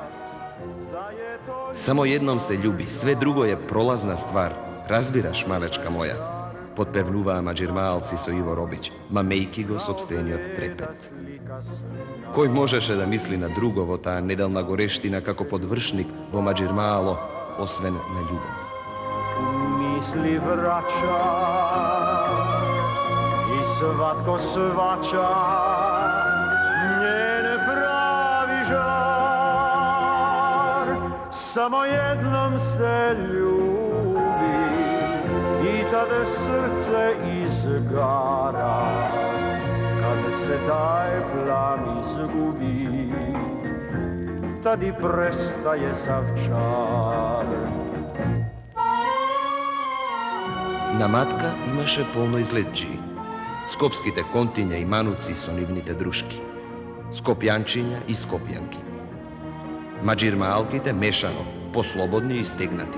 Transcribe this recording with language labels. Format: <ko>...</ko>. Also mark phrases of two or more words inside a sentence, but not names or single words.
<hr>Samo jednom se ljubi, sve drugo je prolazna stvar.</hr> <mk>Разбираш, малечка моја? Подпевнуваа маџирмаалци со Иво Робич, мамејки го сопстениот трепет. Кој можеше да мисли на друго во таа неделна горештина како подвршник во маџирмаало, освен на љубов?</mk> <hr>Misli vraća i svatko svaća njen pravi žar. Samo jednom se ljubi i tada srce izgara. Kad se taj plan izgubi, tad i prestaje sav čar.</hr> <mk>На Матка имаше полно излетчии. Скопските контиња и мануци со нивните друшки. Скопјанчиња и скопјанки. Маџирмаалките мешано, послободни и стегнати.</mk>